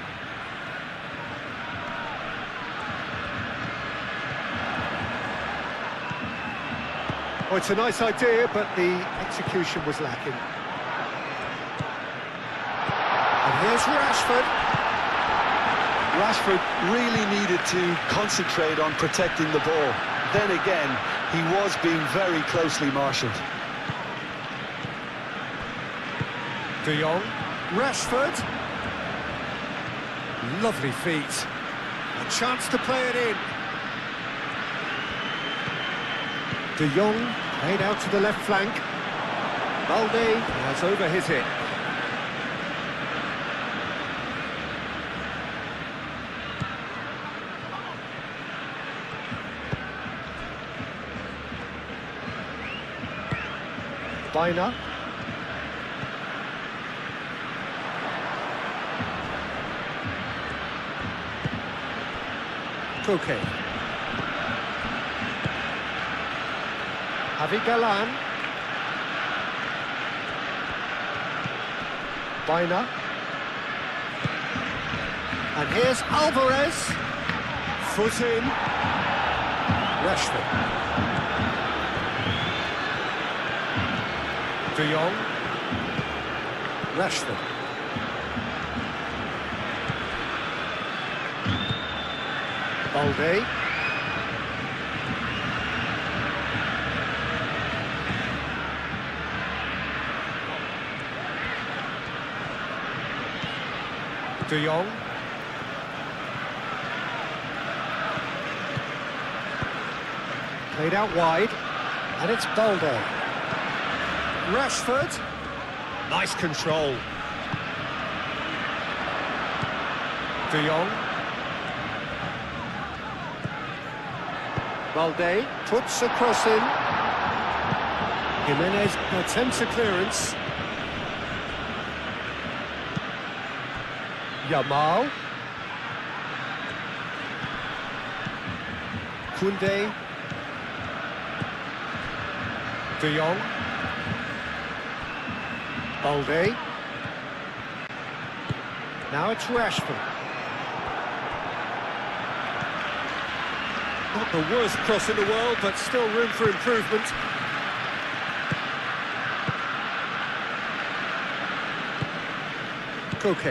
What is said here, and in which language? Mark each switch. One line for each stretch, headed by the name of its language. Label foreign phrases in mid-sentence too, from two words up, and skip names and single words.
English: Oh, it's a nice idea, but the execution was lacking. And here's Rashford. Rashford really needed to concentrate on protecting the ball. Then again, he was being very closely marshalled. De Jong. Rashford. Lovely feet. A chance to play it in. De Jong played out to the left flank. Balde has over his hit. Bina. Koke. Javi Galan. Bina. And here's Alvarez. Foot in. Rashford. De Jong. Rashford. Balde. De Jong. Played out wide, and it's Balde. Rashford. Nice control. De Jong. Balde puts a cross in. Jimenez attempts a clearance. Yamal. Koundé. De Jong. Balde. Now it's Rashford. Not the worst cross in the world, but still room for improvement. Koke.